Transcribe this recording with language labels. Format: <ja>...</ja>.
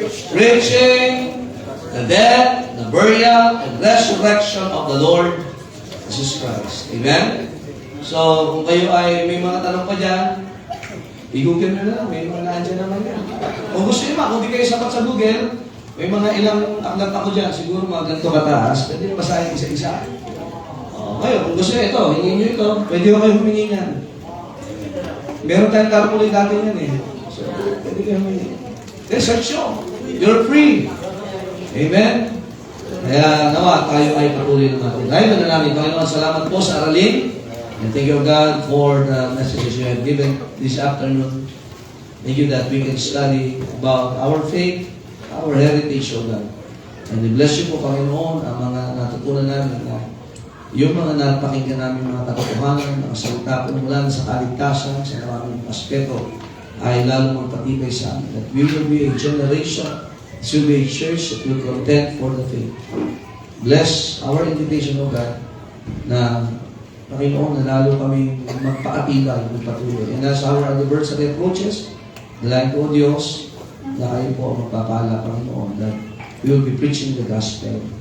<en>Preaching the death, the burial, and resurrection of the Lord Jesus Christ. Amen?</en> <tl>So, kung kayo ay may mga tanong pa dyan, i-google nyo na lang. May mga nandyan naman yan. Kung gusto nyo kung di kayo sapat sa Google, may mga ilang aklat ako dyan, siguro mga ganito kataas, pwede nyo basahin isa-isa. Ngayon, kung gusto nyo ito, hingin nyo ito, pwede ko kayo humingi yan. Meron tayong carpooling dati yan eh. So, pwede kayo humingi. Research nyo.</tl> <en>You're free.</en> <tl>Amen? Kaya nawa, tayo ay patuloy ng atin. Dahil na namin, Panginoon, salamat po sa aralin.</tl> <en>And thank you, God, for the messages you have given this afternoon. Thank you that we can study about our faith, our heritage, O God. And we bless you</en> <tl>po, Panginoon, ang mga natutunan namin na yung mga napakinggan namin mga katotohanan, mga salita po mula sa kaligtasan, sa maraming aspeto, ay lalo magpatibay sa amin.</tl> <en>That we will be a generation, it will be a church that will contend for the faith. Bless our invitation, O God,</en> <tl>na Panginoon, na lalo kami magpaatibay, magpatuloy.</tl> <en>And as our anniversary approaches,</en> <tl>dalangin po, Diyos, na kayo po magpapala, Panginoon,</tl> <en>that we will be preaching the gospel</en>